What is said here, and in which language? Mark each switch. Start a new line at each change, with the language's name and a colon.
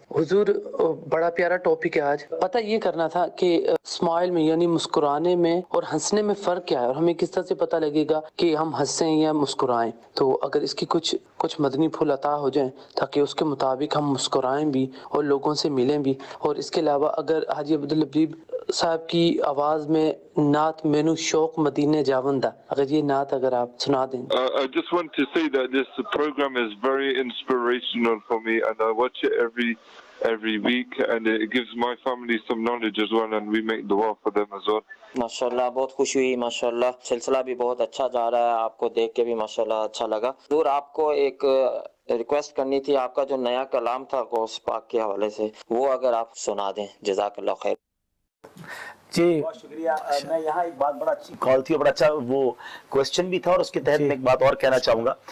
Urdu: حضور بڑا پیارا ٹاپک ہے آج. پتہ یہ کرنا تھا کہ اسمائل میں یعنی مسکرانے میں اور ہنسنے میں فرق کیا ہے اور ہمیں کس طرح سے پتہ لگے گا کہ ہم ہنسیں یا مسکرائیں. تو اگر اس کی کچھ مدنی پھول عطا ہو جائیں تاکہ اس کے مطابق ہم مسکرائیں بھی اور لوگوں سے ملیں بھی. اور اس کے علاوہ اگر حاجی عبدالحبیب صاحب کی آواز میں نعت مینو شوق مدینے جاوندہ اگر یہ نعت اگر آپ سنا دیں.
English: I just want to say that this program is very inspirational for me and I watch it every week and it gives my family some knowledge as well and we make dua for them as well.
Urdu: ماشاءاللہ بہت خوشی ہوئی. ماشاءاللہ سلسلہ بھی بہت اچھا جا رہا ہے. آپ کو دیکھ کے بھی ماشاءاللہ اچھا لگا. حضور آپ کو ایک ریکویسٹ کرنی تھی. آپ کا جو نیا کلام تھا غوث پاک کے حوالے سے وہ اگر آپ سنا دیں. جزاک اللہ خیر. جی بہت شکریہ. میں یہاں ایک بات بڑا اچھی کال تھی اور بڑا اچھا وہ کوسچن بھی تھا اور اس کے تحت میں ایک بات اور کہنا چاہوں گا.